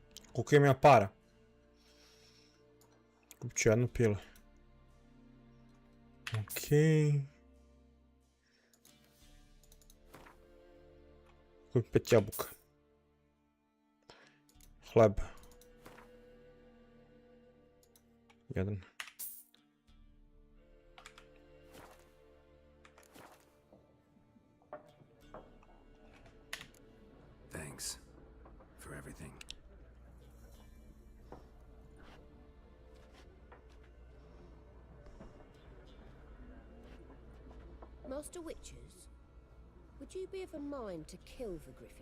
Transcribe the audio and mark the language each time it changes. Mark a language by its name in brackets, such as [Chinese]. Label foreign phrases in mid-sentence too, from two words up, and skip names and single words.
[Serbian] Koliko imam ja para? Kupit ću jednu pilu. Okej. Kupit 5 jabuka. Hleb. 1. [English] Thanks for everything. Master Witches, would you be of a mind to kill the griffin?